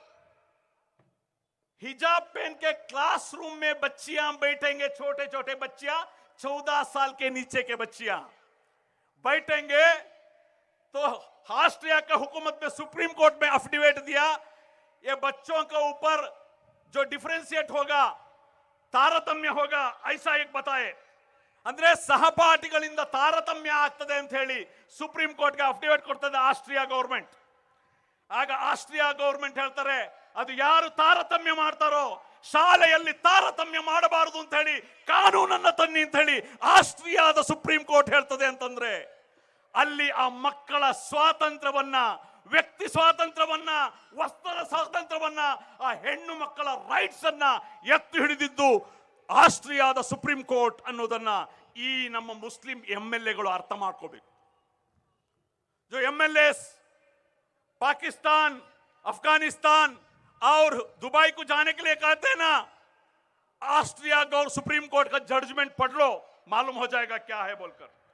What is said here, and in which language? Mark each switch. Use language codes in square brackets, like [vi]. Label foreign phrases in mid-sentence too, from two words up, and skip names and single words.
[hi] हिजाब पहन के क्लासरूम में बच्चियां बैठेंगे, छोटे छोटे बच्चियां, 14 साल के नीचे के बच्चियां बैठेंगे, तो ऑस्ट्रिया के हुकूमत में सुप्रीम कोर्ट में अफिडेविट दिया, ये बच्चों के ऊपर जो डिफरेंशिएट होगा, तारतम्य होगा, ऐसा एक बताए. [kn] ಅಂದ್ರೆ ಸಹಪಾಠಿಗಳಿಂದ ತಾರತಮ್ಯ ಆಗ್ತದೆ ಅಂತ ಹೇಳಿ ಸುಪ್ರೀಂ ಕೋರ್ಟ್ಗೆ ಅಫಿಡವಿಟ್ ಕೊಡ್ತದೆ ಆಸ್ಟ್ರಿಯಾ ಗವರ್ನಮೆಂಟ್. ಆಗ ಆಸ್ಟ್ರಿಯಾ ಗವರ್ನಮೆಂಟ್ ಹೇಳ್ತಾರೆ, ಅದು ಯಾರು ತಾರತಮ್ಯ ಮಾಡ್ತಾರೋ ಶಾಲೆಯಲ್ಲಿ ತಾರತಮ್ಯ ಮಾಡಬಾರದು ಅಂತ ಹೇಳಿ ಕಾನೂನನ್ನ ತನ್ನಿ ಅಂತ ಹೇಳಿ ಆಸ್ಟ್ರಿಯಾದ ಸುಪ್ರೀಂ ಕೋರ್ಟ್ ಹೇಳ್ತದೆ. ಅಂತಂದ್ರೆ ಅಲ್ಲಿ ಆ ಮಕ್ಕಳ ಸ್ವಾತಂತ್ರ್ಯವನ್ನ, ವ್ಯಕ್ತಿ ಸ್ವಾತಂತ್ರ್ಯವನ್ನ, ವಸ್ತ್ರ ಸ್ವಾತಂತ್ರ್ಯವನ್ನ, ಆ ಹೆಣ್ಣು ಮಕ್ಕಳ ರೈಟ್ಸ್ ಅನ್ನ ಎತ್ತಿ ಹಿಡಿದಿದ್ದು ಆಸ್ಟ್ರಿಯಾದ ಸುಪ್ರೀಂ ಕೋರ್ಟ್ ಅನ್ನೋದನ್ನ ಈ ನಮ್ಮ ಮುಸ್ಲಿಂ एमएलए अर्थ ಮಾಡ್ಕೋಬೇಕು. [hi] जो एमएलए पाकिस्तान, अफगानिस्तान और दुबई को जाने के लिए कहते हैं ना, ऑस्ट्रिया गौर सुप्रीम कोर्ट का जजमेंट पढ़ लो, मालूम हो जाएगा क्या है बोलकर.